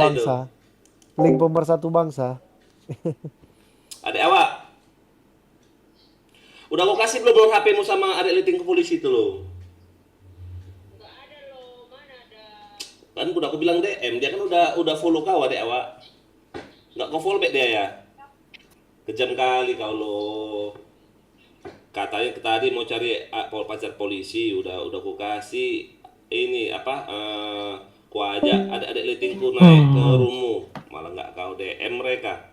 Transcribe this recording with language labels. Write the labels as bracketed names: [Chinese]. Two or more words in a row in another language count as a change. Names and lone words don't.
[Indonesian] bangsa. Link pemersatu bangsa. Adek awak. Udah kau kasih belum HP-mu sama adek liting ke polisi itu loh? Enggak ada loh, mana ada? Kan udah aku bilang DM, dia kan udah follow kau adek awak. Enggak kau [English] follow back [Indonesian] dia ya? Kejam kali kau loh. Katanya tadi mau cari pacar polisi, udah aku kasih ini apa ku ajak adik-adik letingku naik ke rummu, malah nggak kau DM mereka.